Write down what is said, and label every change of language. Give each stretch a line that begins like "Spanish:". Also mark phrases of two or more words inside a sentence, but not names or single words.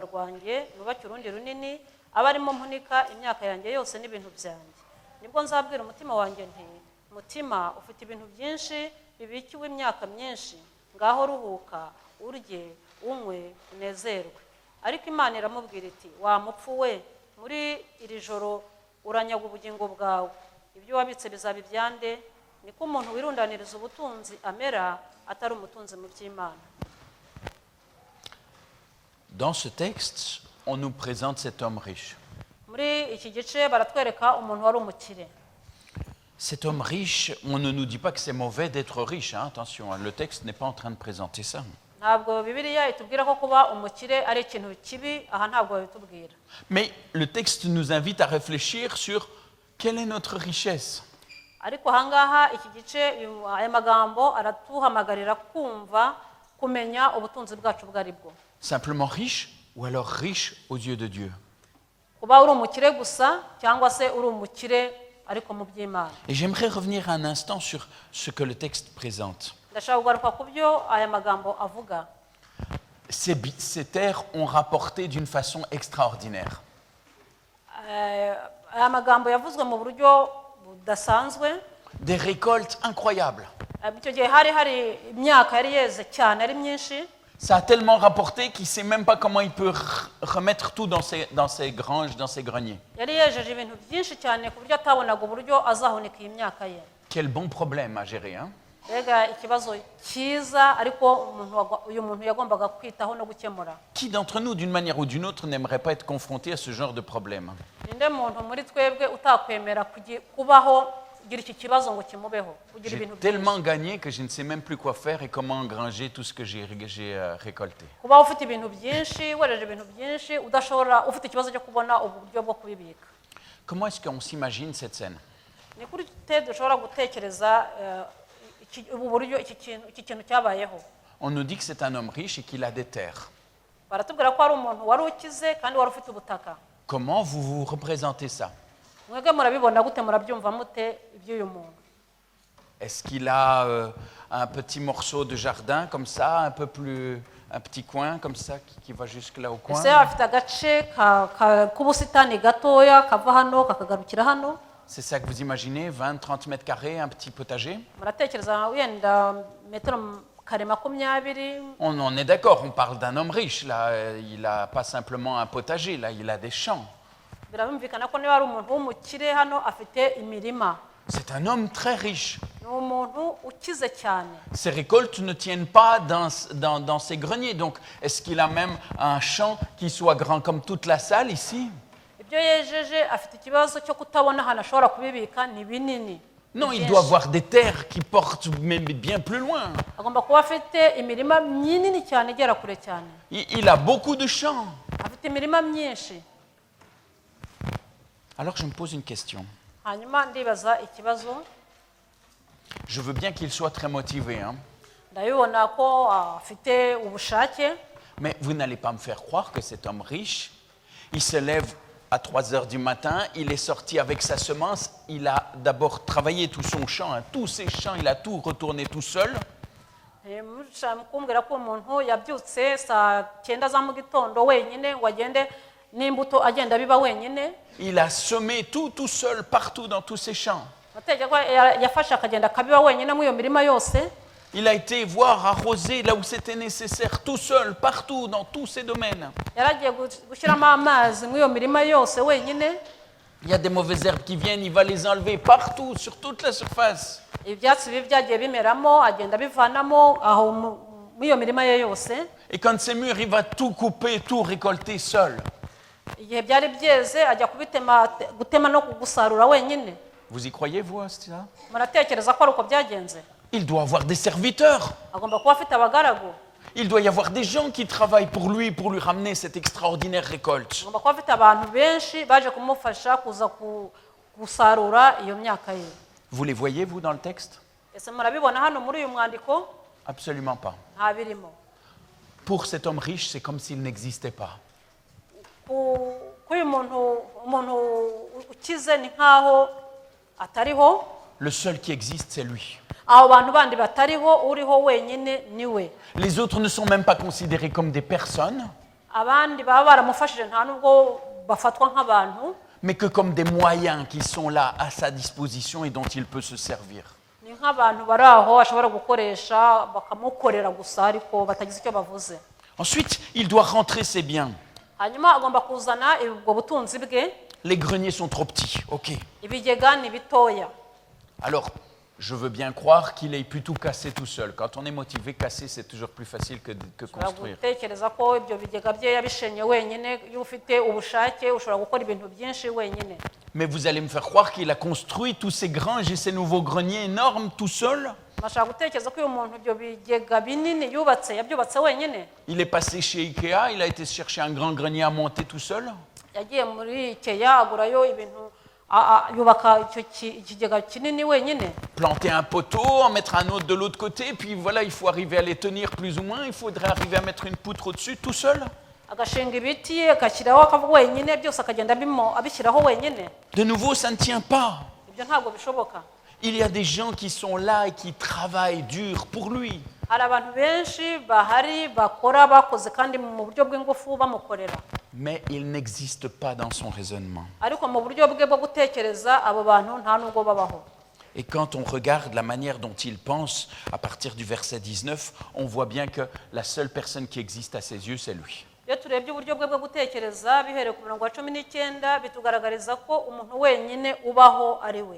Kinyarwanda: rwanjye nubake urundi runini abarimo mpunika imyaka yanjye yose n'ibintu byanjye nibwo nzabwira umutima wanjye nti mutima ufite ibintu byinshi bibikiwe imyaka myinshi ngaho ruhuka urye unywe unezerwe ariko Imana iramubwira iti wa mupfu we muri iri joro uranyaga ubugingo bwawe ibyo wabitse bizaba ibyande niko umuntu wirundaniriza ubutunzi amera atari umutunzi mu by'Imana.
French: Dans ce texte, on nous présente cet homme riche.
Kinyarwanda: Muri iki gice baratwereka umuntu wari umukire.
French: Cet homme riche, on ne nous dit pas que c'est mauvais d'être riche, hein, attention, le texte n'est pas en train de présenter ça.
Kinyarwanda: Ntabwo Bibiliya itubwira ko kuba umukire ari ikintu kibi, aha ntabwo babitubwira.
French: Mais le texte nous invite à réfléchir sur quelle est notre richesse.
Kinyarwanda: Ariko ahangaha iki gice aya magambo aratuhamagarira kumenya ubutunzi bwacu bwari bwo.
French: Simplement riche ou alors riche aux yeux de Dieu.
Kinyarwanda: Kuba uri umukire gusa cyangwa se uri umukire ariko mu by'Imana.
French: Et j'aimerais revenir un instant sur ce que le texte présente.
Kinyarwanda: Ndashaka kugaruka ku byo aya magambo avuga.
French: Ces terres ont rapporté d'une façon extraordinaire.
Kinyarwanda: Aya magambo yavuzwe mu buryo budasanzwe.
French: Des récoltes incroyables.
Kinyarwanda: Icyo gihe hari imyaka yari yeze cyane ari myinshi.
French: Ça a tellement rapporté qu'il ne sait même pas comment il peut remettre tout dans ses granges, dans ses greniers.
Kinyarwanda: Yari yejeje ibintu byinshi cyane ku buryo atabonaga uburyo azahunika iyi myaka ye.
French: Quel bon problème à gérer, hein?
Kinyarwanda: Rega ikibazo cyiza ariko uyu muntu yagombaga kwitaho no gukemura.
French: Qui d'entre nous, d'une manière ou d'une autre, n'aimerait pas être confronté à ce genre de problème?
Kinyarwanda: Ninde muntu muri twebwe utakwemera kubaho gira iki kibazo ngo kimubeho kugira ibintu byinshi.
French: J'ai tellement gagné que je ne sais même plus quoi faire et comment engranger tout ce que j'ai récolté.
Kinyarwanda: Kuba ufite ibintu byinshi, wereje ibintu byinshi udashobora ufite ikibazo cyo kubona uburyo bwo kubibika.
French: Comment est-ce qu'on s'imagine cette scène?
Kinyarwanda: Ni kuri dushobora gutekereza uburyo iki kintu cyabayeho.
French: On nous dit que c'est un homme riche et qu'il a des terres.
Kinyarwanda: Baratubwira ko ari umuntu wari ukize kandi wari ufite ubutaka.
French: Comment vous représentez ça?
Kinyarwanda: Mwebwe murabibona gute murabyumva mute iby'uyu muntu?
French: Est-ce qu'il a un petit morceau de jardin comme ça, un petit coin comme ça qui va jusque là au coin?
Kinyarwanda: Ese afite agace k'ubusitani gatoya kava hano kakagarukira hano?
French: C'est ça que vous imaginez, 20-30 mètres carrés, un petit potager?
Kinyarwanda: Muratekereza wenda metero kare 20?
French: On est d'accord, on parle d'un homme riche là, il n'a pas simplement un potager, là il a des champs.
Kinyarwanda: Birabumvikana ko niba ari umuntu w'umukire hano afite imirima.
French: C'est un homme très riche.
Kinyarwanda: Ni umuntu ukize cyane.
French: Ses récoltes ne tiennent pas dans ses greniers, donc est-ce qu'il a même un champ qui soit grand comme toute la salle ici?
Kinyarwanda: Ibyo yejeje afite ikibazo cyo kutabona hano ashobora kubibika ni binini.
French: Non, il doit avoir des terres qui portent même bien plus loin.
Kinyarwanda: agomba kuba afite imirima minini cyane igera kure cyane,
French: Il a beaucoup de champs.
Kinyarwanda: afite imirima myinshi.
French: Alors je me pose une question.
Kinyarwanda: Hanyuma ndibaza ikibazo,
French: Je veux bien qu'il soit très motivé, hein,
Kinyarwanda: ndabibona ko afite ubushake,
French: mais vous n'allez pas me faire croire que cet homme riche, il se lève à 3 heures du matin, il est sorti avec sa semence, il a d'abord travaillé tout son champ, hein, tous ses champs, il a tout retourné tout seul.
Kinyarwanda: kumbwira ko umuntu yabyutse saa 9 za mu gitondo wenyine ngo agende n'imbuto agenda biba wenyine.
French: Il a semé tout seul partout dans tous ses champs.
Kinyarwanda: Ategeka ko yafashe akagenda akabiba wenyine mu iyo mirima yose.
French: Il a été voir, arroser là où c'était nécessaire, tout seul, partout, dans tous ces domaines.
Kinyarwanda: Yaragiye gushyiramo amazi mu iyo mirima yose wenyine.
French: Il y a des mauvaises herbes qui viennent, il va les enlever partout, sur toute la surface.
Kinyarwanda: Ibyatsi bibi byagiye bimeramo agenda bivanamo aho mu iyo mirima ye yose.
French: Et quand c'est mûr, il va tout couper, tout récolter seul.
Kinyarwanda: Igihe byari byeze ajya gutema no gusarura wenyine.
French: Vous y croyez, vous, à cela?
Kinyarwanda: Muratekereza ko ari uko byagenze?
French: Il doit avoir des serviteurs.
Kinyarwanda: Agomba kuba afite abagaragu.
French: Il doit y avoir des gens qui travaillent pour lui ramener cette extraordinaire récolte.
Kinyarwanda: Agomba kuba afite abantu benshi baje kumufasha kuza gusarura iyo myaka ye.
French: Vous les voyez, vous, dans le texte?
Kinyarwanda: Ese murabibona hano muri uyu mwandiko?
French: Absolument pas.
Kinyarwanda: Nta birimo.
French: Pour cet homme riche, c'est comme s'il n'existait pas.
Kinyarwanda: Kuyu umuntu ukize ni nkaho atariho.
French: Le seul qui existe, c'est lui.
Kinyarwanda: Abo bantu bandi batariho, uriho wenyine niwe.
French: Les autres ne sont même pas considérés comme des personnes,
Kinyarwanda: Abandi baba baramufashije nta nubwo bafatwa nk'abantu,
French: mais que comme des moyens qui sont là à sa disposition et dont il peut se servir.
Kinyarwanda: ni nk'abantu bari aho ashobora gukoresha bakamukorera gusa ariko batagize icyo bavuze.
French: Ensuite, il doit rentrer ses biens.
Kinyarwanda: Hanyuma agomba kuzana ubwo butunzi bwe.
French: Les greniers sont trop petits, ok.
Kinyarwanda: Ibigega ni bitoya.
French: Alors, je veux bien croire qu'il ait pu tout casser tout seul. Quand on est motivé, casser, c'est toujours plus facile que construire.
Kinyarwanda: Gutekereza ko ibyo bigega bye yabishenye wenyine, iyo ufite ubushake ushobora gukora ibintu byinshi wenyine.
French: Mais vous allez me faire croire qu'il a construit tous ces granges et ces nouveaux greniers énormes tout seul?
Kinyarwanda: Bashaka gutekereza ko uyu muntu ibyo bigega binini yabyubatse wenyine.
French: Il est passé chez Ikea, il a été chercher un grand grenier à monter tout seul?
Kinyarwanda: Yagiye muri Ikea agurayo ibintu yubaka ikigega kinini wenyine.
French: Planter un poteau, en mettre un autre de l'autre côté, puis voilà, il faut arriver à les tenir plus ou moins, il faudrait arriver à mettre une poutre au-dessus tout seul?
Kinyarwanda: Agashinga ibiti agashyiraho akavuga wenyine byose akagenda abishyiraho wenyine.
French: De nouveau, ça ne tient pas.
Kinyarwanda: Ibyo ntabwo bishoboka.
French: Il y a des gens qui sont là et qui travaillent dur pour lui.
Kinyarwanda: Hari abantu benshi bahari bakora bakoze kandi mu buryo bw'ingufu bamukorera.
French: Mais il n'existe pas dans son raisonnement.
Kinyarwanda: Ariko mu buryo bwe bwo gutekereza abo bantu nta nubwo babaho.
French: Et quand on regarde la manière dont il pense, à partir du verset 19, on voit bien que la seule personne qui existe à ses yeux, c'est lui.
Kinyarwanda: Iyo turebye uburyo bwe bwo gutekereza bihereye ku murongo wa 19 bitugaragariza ko umuntu wenyine ubaho ari we.